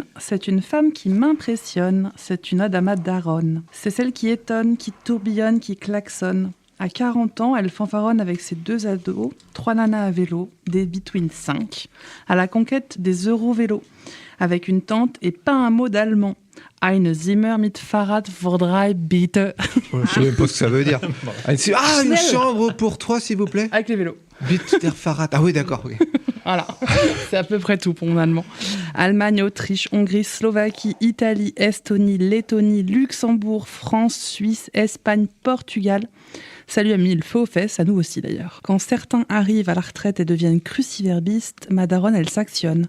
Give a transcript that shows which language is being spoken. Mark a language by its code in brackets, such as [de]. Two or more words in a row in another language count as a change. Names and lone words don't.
[fr] C'est une femme qui m'impressionne. C'est une Adama Daron. C'est celle qui étonne, qui tourbillonne, qui klaxonne. À 40 ans, elle fanfaronne avec ses 2 ados, 3 nanas à vélo, des Between 5, à la conquête des Euro-vélos, avec une tente et pas un mot d'allemand. [de] Eine Zimmer mit Fahrrad für 3 bitte. [fr] Je ne sais même pas ce que ça veut dire. Ah, une chambre pour 3, s'il vous plaît. Avec les vélos. [de] Bitte der Fahrrad. [fr] Ah oui, d'accord. ok. Voilà, c'est à peu près tout pour mon allemand. Allemagne, Autriche, Hongrie, Slovaquie, Italie, Estonie, Lettonie, Luxembourg, France, Suisse, Espagne, Portugal. Ça lui a mis le feu aux fesses, à nous aussi d'ailleurs. Quand certains arrivent à la retraite et deviennent cruciverbistes, ma daronne, elle s'actionne.